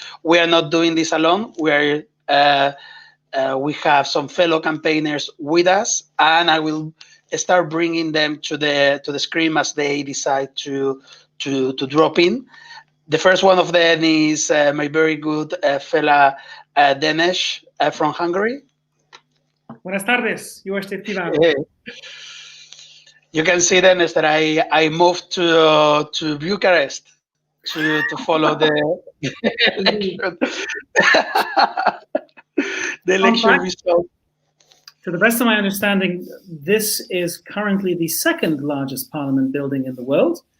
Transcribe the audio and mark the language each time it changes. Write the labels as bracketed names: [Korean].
[English] We are not doing this alone. We have some fellow campaigners with us, and I will start bringing them to the screen as they decide to drop in. The first one of them is my very good fella Denes from Hungary. [Spanish] Buenas tardes, [Hungarian] jó estét kívánok. [English] You can see, Denes, that I moved to Bucharest to follow the election. The election result. To the best of my understanding, this is currently the second largest parliament building in the world.